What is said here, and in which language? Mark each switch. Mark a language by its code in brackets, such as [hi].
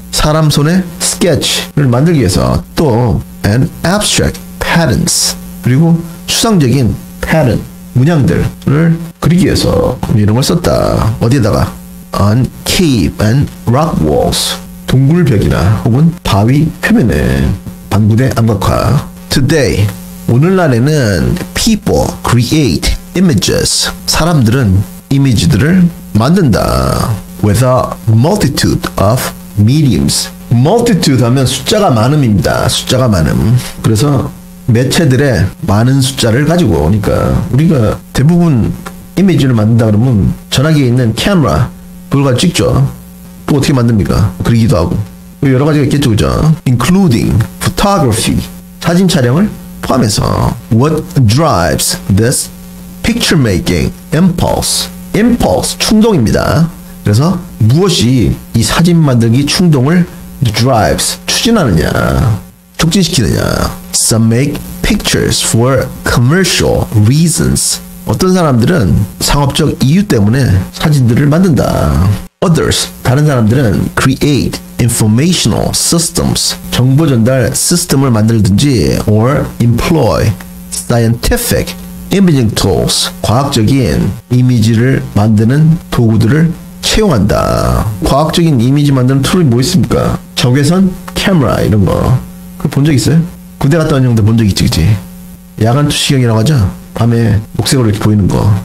[ko] 사람 손에 sketch를 만들기 위해서 또 [en] and abstract patterns [ko] 그리고 추상적인 pattern 문양들을 그리기 위해서 이런 걸 썼다. 어디에다가? [en] on cave and rock walls. [ko] 동굴벽이나 혹은 바위 표면에 방부대 암각화. [en] Today, [ko] 오늘날에는 [en] people create images. [ko] 사람들은 이미지들을 만든다. [en] With a multitude of mediums. [ko] multitude 하면 숫자가 많음입니다. 숫자가 많음. 그래서 매체들의 많은 숫자를 가지고 오니까 우리가 대부분 이미지를 만든다 그러면 전화기에 있는 카메라 그걸 가지고 찍죠. 또 어떻게 만듭니까? 그리기도 하고 여러 가지가 있겠죠, 그죠? [en] Including photography. [ko] 사진 촬영을 포함해서. [en] What drives this picture making impulse? [ko] impulse, 충동입니다. 그래서 무엇이 이 사진 만들기 충동을 drives, 추진하느냐, 촉진시키느냐. [en] Some make pictures for commercial reasons. [ko] 어떤 사람들은 상업적 이유 때문에 사진들을 만든다. [en] Others, [ko] 다른 사람들은 [en] create informational systems. [ko] 정보 전달 시스템을 만들든지 [en] or employ scientific imaging tools. [ko] 과학적인 이미지를 만드는 도구들을 채용한다. 과학적인 이미지 만드는 툴이 뭐 있습니까? 적외선 카메라 이런 거. 그거 본 적 있어요? 군대 갔다 온 형들 본 적 있지, 그치? 야간 투시경이라고 하죠? 밤에 녹색으로 이렇게 보이는 거.